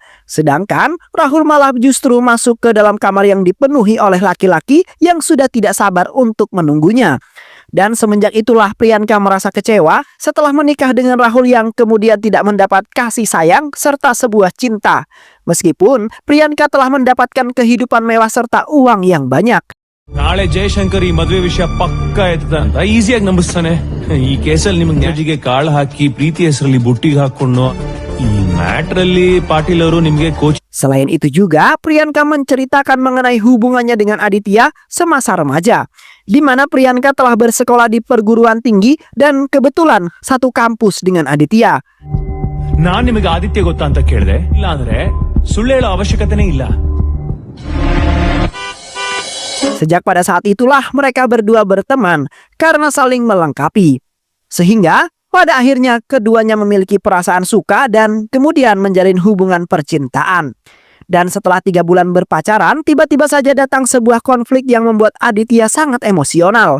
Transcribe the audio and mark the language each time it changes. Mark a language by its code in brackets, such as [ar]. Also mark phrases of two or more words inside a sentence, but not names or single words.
[id] Sedangkan Rahul malah justru masuk ke dalam kamar yang dipenuhi oleh laki-laki yang sudah tidak sabar untuk menunggunya. Dan semenjak itulah Priyanka merasa kecewa setelah menikah dengan Rahul yang kemudian tidak mendapat kasih sayang serta sebuah cinta. Meskipun Priyanka telah mendapatkan kehidupan mewah serta uang yang banyak. [kn] ನಾಳೆ ಜಯಶಂಕರ್ ಈ ಮದುವೆ ವಿಷಯ ಪಕ್ಕ ಎತ್ತದ ಅಂತ ಈಸಿಯಾಗಿ ನಂಬಿಸ್ತಾನೆ. ಈ ಕೇಸಲ್ಲಿ ನಿಮಗೆ ನ್ಯಾಜಿಗೆ ಕಾಳು ಹಾಕಿ ಪ್ರೀತಿ ಹೆಸರಲ್ಲಿ ಬುಟ್ಟಿಗೆ ಹಾಕೊಂಡು ಈ ಮ್ಯಾಟರ್ ಅಲ್ಲಿ ಪಾಟೀಲ್ ಅವರು ನಿಮಗೆ ಕೋಚ್. [id] Selain itu juga Priyanka menceritakan mengenai hubungannya dengan Aditya semasa remaja, di mana Priyanka telah bersekolah di perguruan tinggi dan kebetulan satu kampus dengan Aditya. [kn] ನಾನ್ ನಿಮಗೆ ಆದಿತ್ಯ ಗೊತ್ತಾ ಅಂತ ಕೇಳಿದೆ. ಇಲ್ಲ ಅಂದ್ರೆ ಸುಳ್ಳು ಹೇಳೋ ಅವಶ್ಯಕತೆನೇ ಇಲ್ಲ. [id] Sejak pada saat itulah mereka berdua berteman karena saling melengkapi. Sehingga pada akhirnya keduanya memiliki perasaan suka dan kemudian menjalin hubungan percintaan. Dan setelah 3 bulan berpacaran, tiba-tiba saja datang sebuah konflik yang membuat Aditya sangat emosional.